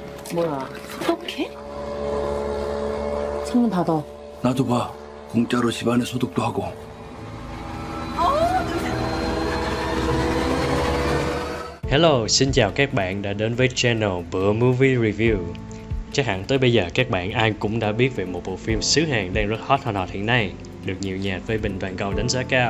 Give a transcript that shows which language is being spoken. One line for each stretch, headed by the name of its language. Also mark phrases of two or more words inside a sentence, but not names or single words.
Korean: 뭐야, 소독해? 창문 닫아. 나도 봐. 공짜로 집안에 소독도 하고.
Vietnamese: Hello, xin chào các bạn đã đến với channel Bữa Movie Review. Chắc hẳn tới bây giờ các bạn ai cũng đã biết về một bộ phim xứ Hàn đang rất hot hiện nay, được nhiều nhà phê bình toàn cầu đánh giá cao.